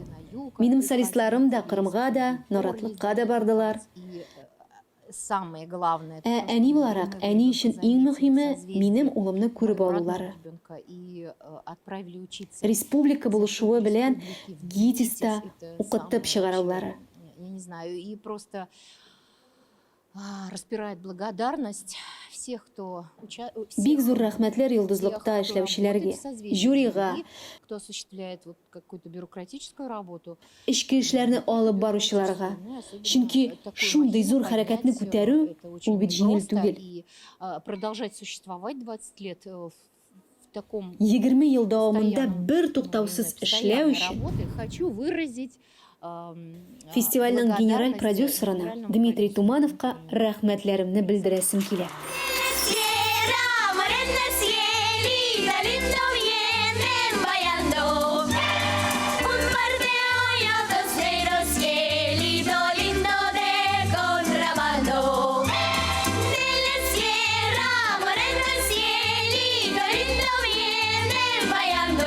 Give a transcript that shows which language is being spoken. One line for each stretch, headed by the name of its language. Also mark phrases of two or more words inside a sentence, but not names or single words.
Tatar: Минем солистларым да Кырымга да, Наратлыкка да бардылар. Әни буларак, әни өчен иң мөһиме минем улымны күреп алулары. Республика булышуы белән ГИТИСта укытып чыгарулары.
Russian: Я не знаю, и просто распирает благодарность всех, кто
Tatar: Бик зур рәхмәтләр йолдызлыкта эшләүчеләргә, жюрига,
Russian: кто осуществляет вот какую-то бюрократическую работу.
Tatar: Эчке эшләрне алып баручыларга. Чөнки шундый зур хәрәкәтне күтәрү ул бит җиңел түгел.
Russian: И продолжать существовать 20 лет в таком
Tatar: 20 ел дәвамында бер туктаусыз эшләү өчен
Russian: хочу выразить
Tatar: фестивальнең генераль продюсерына Дмитрий Тумановка рәхмәтләремне белдерәсем килә.
Spanish: Sierra morena cielito lindo vienen bailando. Un par de hoyos negros cielito lindo de contrabando. De la sierra morena cielito lindo vienen bailando.